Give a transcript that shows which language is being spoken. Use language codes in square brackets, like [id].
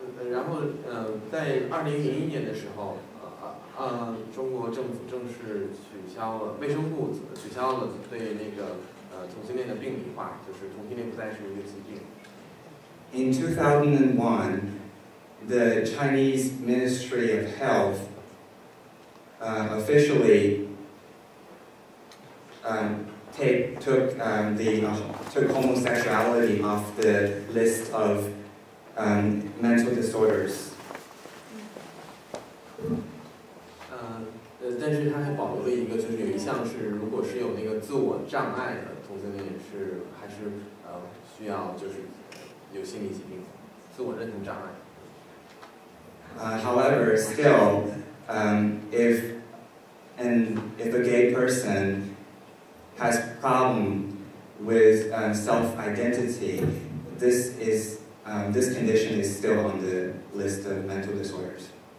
[zh] 然后在2001年的时候，中国政府正式取消了卫生部取消了对那个同性恋的病理化，就是同性恋不再是一个疾病。 [en] In 2001, the Chinese Ministry of Health officially took homosexuality off the list of mental disorders. [zh] 但是它还保留了一个，就是有一项是，如果是有那个自我障碍的同性恋还是需要就是有心理疾病，自我认同障碍。 [en] However, still, if a gay person has problem with self-identity, this condition is still on the list of mental disorders.